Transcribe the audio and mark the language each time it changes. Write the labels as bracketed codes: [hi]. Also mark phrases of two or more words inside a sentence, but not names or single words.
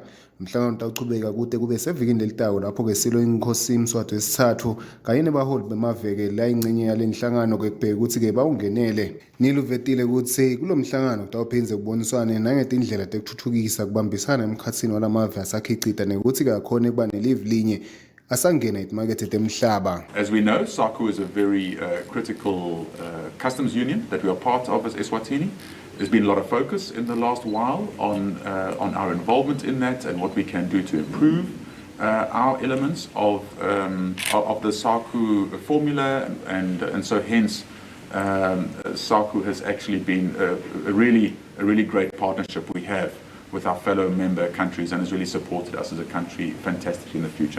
[ss] Umhlangano tawuchubeka kude kube sevikini lelitawo lapho ke silo inkosi imswati wesithathu kanye nebaholi bemave ke la ingcenye yale nhlangano ke kubheke ukuthi ke bawungenele. Niluvetile ukuthi kulomhlangano tawuphinze kuboniswane nangetindlela tekuthuthukisa kubambisana emkhatsini walamave asakhicita nekuthi ke akhona kuba nelive linye asangena ezimakethe temhlaba. [en] As we know, Sacu is a very critical customs union that we are part of as Eswatini. There's been a lot of focus in the last while on our involvement in that and what we can do to improve our elements of the Sacu formula, and so hence Sacu has actually been a really great partnership we have with our fellow member countries and has really supported us as a country fantastically in the future.